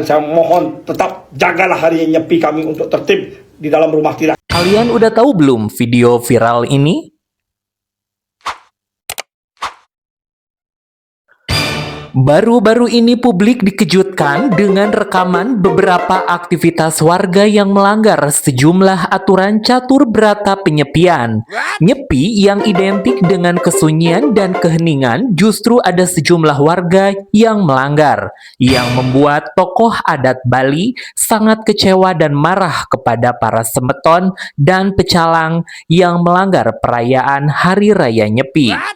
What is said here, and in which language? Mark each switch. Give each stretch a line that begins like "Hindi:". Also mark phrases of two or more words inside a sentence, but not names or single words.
Indonesian: Saya mohon tetap jagalah hari nyepi kami untuk tertib di dalam rumah tidak. Kalian udah tahu belum video viral ini? Baru-baru ini publik dikejutkan dengan rekaman beberapa aktivitas warga yang melanggar sejumlah aturan catur berata penyepian. Nyepi yang identik dengan kesunyian dan keheningan justru ada sejumlah warga yang melanggar, yang membuat tokoh adat Bali sangat kecewa dan marah kepada para semeton dan pecalang yang melanggar perayaan Hari Raya Nyepi.